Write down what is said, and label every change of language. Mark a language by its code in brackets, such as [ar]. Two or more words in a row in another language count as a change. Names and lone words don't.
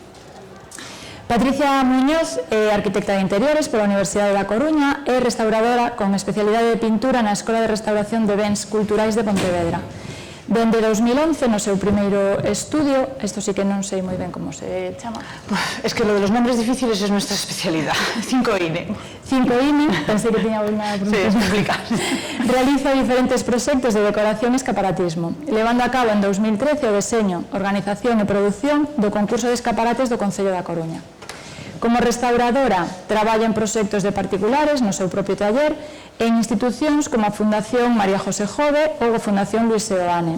[gl] Patricia Muñoz é arquitecta de interiores pola Universidade da Coruña e restauradora con especialidade de pintura na Escola de Restauración de Bens Culturais de Pontevedra. Dende 2011, no seu primeiro estudio, isto sí que non sei moi ben como se chama. [es] Es que lo de los nombres difíciles es nuestra especialidad. 5INE. 5INE, [gl] pensei que tiña unha pronunciación complicada. Realiza diferentes proxectos de decoración e escaparatismo, levando a cabo en 2013 o deseño, organización e produción do concurso de escaparates do Concello da Coruña. Como restauradora, traballa en proxectos de particulares no seu propio taller e en institucións como a Fundación María José Jove ou a Fundación Luis Seoane.